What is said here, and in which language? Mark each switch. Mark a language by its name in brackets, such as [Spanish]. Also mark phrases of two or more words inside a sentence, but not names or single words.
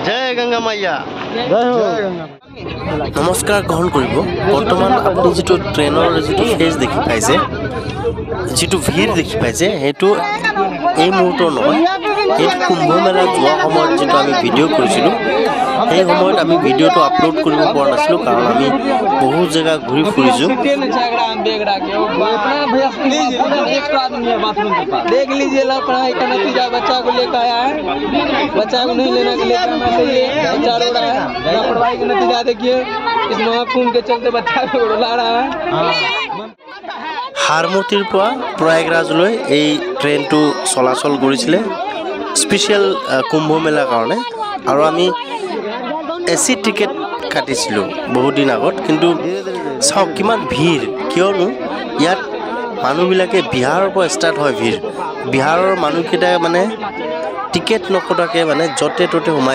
[Hindi] जय गंगा मैया [Assamese] নমস্কাৰ গ্ৰহণ কৰিব বৰ্তমান আপুনি যেটো ট্ৰেইনৰ যেটো ফেজ দেখি পাইছে যেটো ভিৰ দেখি পাইছে হেতু এই মুহূৰ্ত নহয় এই কুম্ভ মেলা যোৱা সময়ত যেটো আমি ভিডিও কৰিছিলো এই সময়ত আমি ভিডিওটো আপলোড কৰিব পৰা নাছিলো কাৰণ আমি বহু জায়গা ঘূৰি ফুৰিছো [Hindi] देख लीजिए लापरवाही का नतीजा बच्चा को लेकर आया है बच्चा को नहीं लेने के लिए कहना चाहिए बच्चा रो रहा है लापरवाही का नतीजा देखिए इस महाकुंभ के चलते बच्चा को रुला रहा है [Assamese] हारमतीर পৰা প্ৰয়াগৰাজলৈ এই ট্ৰেইনটো চলাচল কৰিছিলে স্পেশাল কুম্ভ মেলাৰ কাৰণে আৰু আমি এসি টিকেট কাটিছিলো বহুত দিন আগত কিন্তু সব কিমান ভিৰ কিয়নো ইয়াত মানুহবিলাকে বিহাৰৰ পৰা ষ্টাৰ্ট হয় ভিৰ বিহাৰৰ মানুহকেইটা মানে টিকেট নকটাকে মানে জতে ততে সোমাই